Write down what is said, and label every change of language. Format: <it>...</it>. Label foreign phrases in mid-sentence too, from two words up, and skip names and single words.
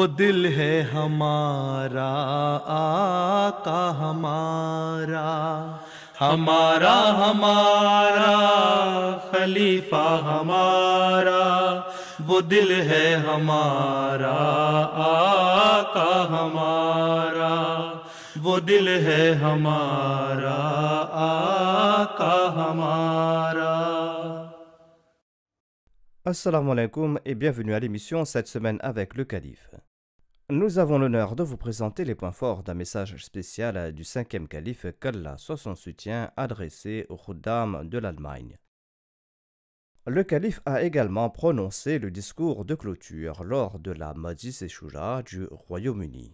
<ur>دل ہے ہمارا آقا ہمارا، ہمارا ہمارا خلیفہ ہمارا، وہ دل ہے ہمارا آقا ہمارا، وہ دل ہے ہمارا آقا ہمارا۔</ur> <ar>السلام عليكم</ar> <fr>et bienvenue à l'émission Cette semaine avec le Calife. Nous avons l'honneur de vous présenter les points forts d'un message spécial du 5e calife qu'Allah soit son soutien adressé aux Khuddam de l'Allemagne. Le calife a également prononcé le discours de clôture lors de la Majlis Shura du Royaume-Uni.</fr>